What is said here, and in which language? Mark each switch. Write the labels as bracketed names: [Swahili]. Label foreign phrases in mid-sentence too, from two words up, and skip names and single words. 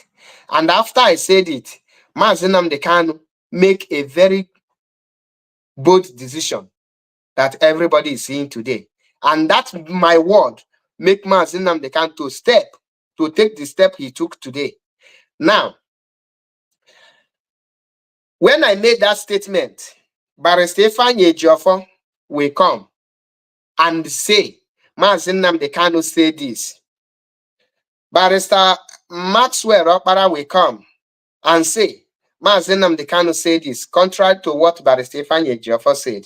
[English] And after I said it, Mazen Nnamdi Kanu make a very bold decision that everybody is seeing today. And that's my word, make Mazen Nnamdi Kanu to take the step he took today. Now, when I made that statement, Barrister Ifeanyi Ejiofor will come and say, Mazen Nnamdi Kanu say this. Barrister Maxwell Okpara will come and say, Mazen Nnamdi Kanu say this, contrary to what Barrister Ifeanyi Ejiofor said.